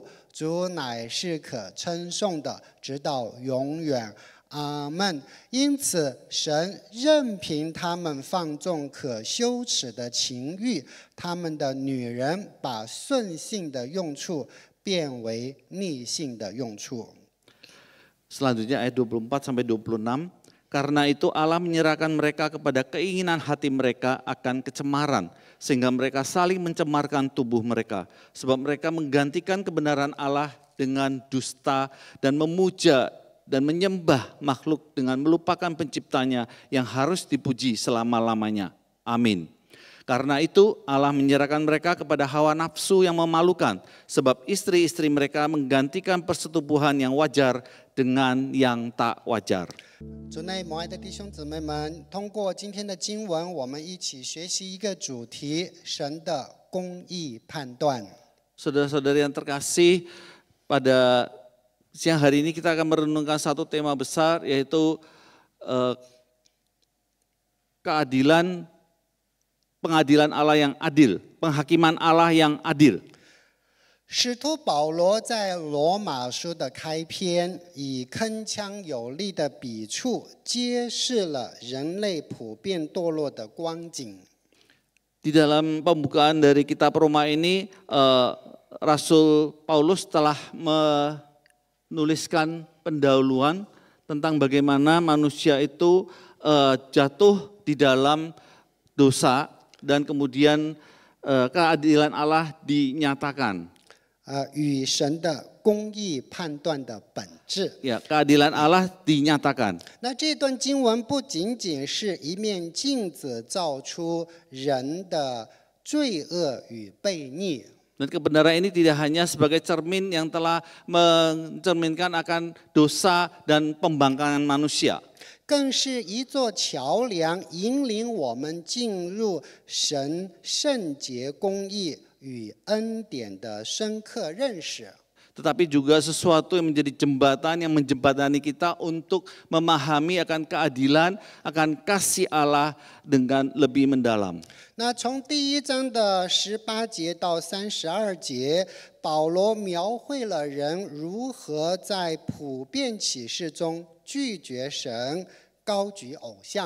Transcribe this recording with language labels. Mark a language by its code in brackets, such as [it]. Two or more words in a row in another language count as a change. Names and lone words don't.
[zh] 主乃是可称颂的，直到永远。阿们。因此，神任凭他们放纵可羞耻的情欲，他们的女人把顺性的用处变为逆性的用处。 [id] Selanjutnya ayat 24 sampai 26. Karena itu Allah menyerahkan mereka kepada keinginan hati mereka akan kecemaran, sehingga mereka saling mencemarkan tubuh mereka. Sebab mereka menggantikan kebenaran Allah dengan dusta dan memuja dan menyembah makhluk dengan melupakan penciptanya yang harus dipuji selama-lamanya. Amin. Karena itu Allah menyerahkan mereka kepada hawa nafsu yang memalukan, sebab istri-istri mereka menggantikan persetubuhan yang wajar dengan yang tak wajar. [zh] 主内蒙爱的弟兄姊妹们，通过今天的经文，我们一起学习一个主题：神的公义判断。 [id] Saudara-saudari yang terkasih, pada siang hari ini kita akan merenungkan satu tema besar, yaitu pengadilan Allah yang adil, penghakiman Allah yang adil. [zh] 使徒保罗在罗马书的开篇，以铿锵有力的笔触，揭示了人类普遍堕落的光景。 [id] Di dalam pembukaan dari kitab Roma ini, Rasul Paulus telah menuliskan pendahuluan tentang bagaimana manusia itu jatuh di dalam dosa dan kemudian keadilan Allah dinyatakan. [zh] 与神的公义判断的本质。 [id] Ya, keadilan Allah dinyatakan. [zh] 那这段经文不仅仅是一面镜子，照出人的罪恶与悖逆。 [id] Dan kebenaran ini tidak hanya sebagai cermin yang telah mencerminkan akan dosa dan pembangkangan manusia. [zh] 更是一座桥梁，引领我们进入神圣洁公义与恩典的深刻认识。 [id] Tetapi juga sesuatu yang menjadi jembatan yang menjembatani kita untuk memahami akan keadilan, akan kasih Allah dengan lebih mendalam. [zh] 那从第1章的18节到32节，保罗描绘了人如何在普遍启示中拒绝神，高举偶像。